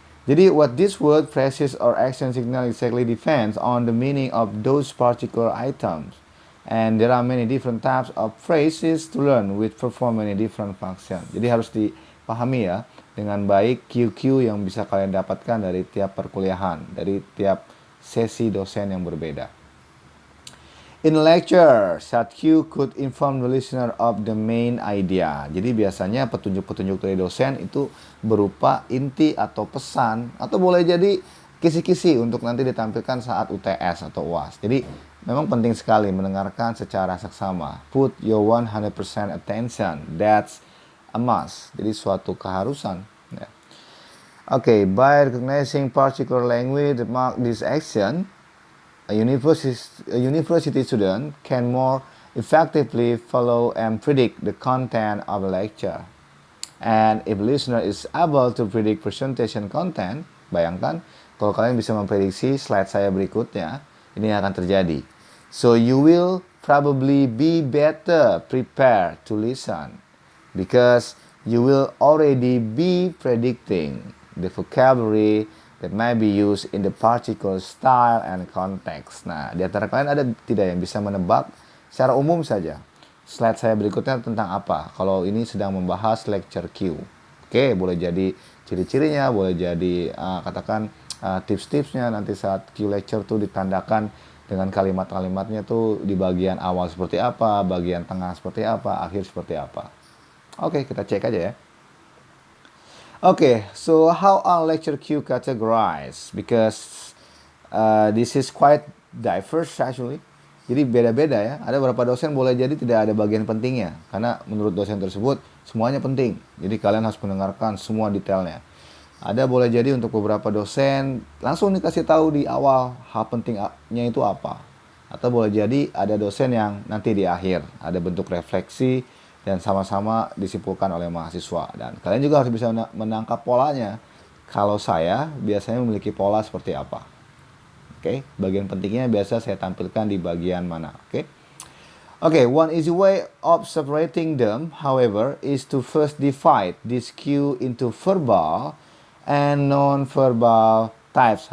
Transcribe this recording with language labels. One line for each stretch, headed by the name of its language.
English: Jadi what this word, phrases, or action signal exactly depends on the meaning of those particular items. And there are many different types of phrases to learn which perform many different functions.
Indonesian: Jadi harus dipahami ya dengan baik cue-cue yang bisa kalian dapatkan dari tiap perkuliahan, dari tiap sesi dosen yang berbeda.
English: In a lecture, such cue could inform the listener of the main idea.
Indonesian: Jadi biasanya petunjuk-petunjuk dari dosen itu berupa inti atau pesan atau boleh jadi kisi-kisi untuk nanti ditampilkan saat UTS atau UAS. Jadi memang penting sekali mendengarkan secara seksama.
English: Put your 100% attention. That's a must.
Indonesian: Jadi suatu keharusan. Ya.
English: Okay, by recognizing particular language that mark this action, a university student can more effectively follow and predict the content of a lecture. And if listener is able to predict presentation content,
Indonesian: bayangkan kalau kalian bisa memprediksi slide saya berikutnya, ini akan terjadi.
English: So you will probably be better prepared to listen because you will already be predicting the vocabulary that may be used in the particular style and context.
Indonesian: Nah, di antara kalian ada tidak yang bisa menebak secara umum saja slide saya berikutnya tentang apa? Kalau ini sedang membahas lecture cue. Oke, boleh jadi ciri-cirinya, boleh jadi katakan tips-tipsnya nanti saat cue lecture tuh ditandakan dengan kalimat-kalimatnya tuh di bagian awal seperti apa, bagian tengah seperti apa, akhir seperti apa. Oke, kita cek aja ya.
English: Okay, so how are lecture cue categorized? Because this is quite diverse actually.
Indonesian: Jadi beda-beda ya. Ada beberapa dosen boleh jadi tidak ada bagian pentingnya. Karena menurut dosen tersebut semuanya penting. Jadi kalian harus mendengarkan semua detailnya. Ada boleh jadi untuk beberapa dosen langsung dikasih tahu di awal hal pentingnya itu apa. Atau boleh jadi ada dosen yang nanti di akhir. Ada bentuk refleksi dan sama-sama disimpulkan oleh mahasiswa. Dan kalian juga harus bisa menangkap polanya. Kalau saya biasanya memiliki pola seperti apa. Oke, bagian pentingnya biasa saya tampilkan di bagian mana. Oke.
English: Okay, one easy way of separating them, however, is to first divide this cue into verbal and non-verbal types.